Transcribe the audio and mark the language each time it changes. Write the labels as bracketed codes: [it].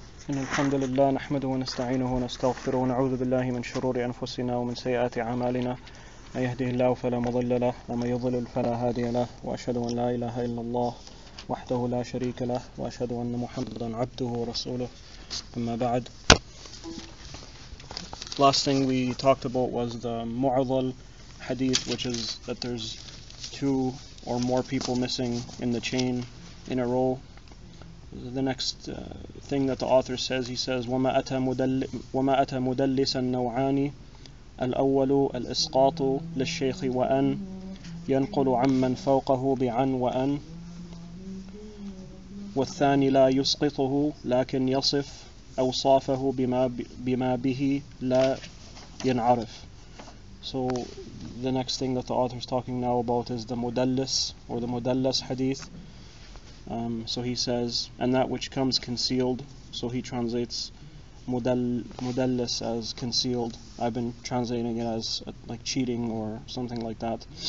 [ar] إن الحمد لله نحمده ونستعينه ونستغفره ونعوذ بالله من شرور أنفسنا ومن سيئات أعمالنا من يهده الله فلا مضل له ومن يضلل فلا هادي له وأشهد أن لا إله إلا الله وحده لا شريك له وأشهد أن محمدا عبده ورسوله أما بعد. [en] Last thing we talked about was the mu'adhal hadith, which is that there's two or more people missing in the chain in a row. The next thing that the author says, he says, [ar] وَمَا أَتَى مُدَلِّسًا نَوْعَانِ الْأَوَّلُ الْإِسْقَاطُ لِلشَّيْخِ وَأَنْ ينقل عمن فوقه بعن وأن والثاني لا يسقطه لكن يصف أوصافه بما به لا ينعرف. [en] So the next thing that the author is talking now about is the Muddallas or the Muddallas hadith. So he says, and that which comes concealed. So he translates Muddallas as concealed. I've been translating it as like cheating or something like that.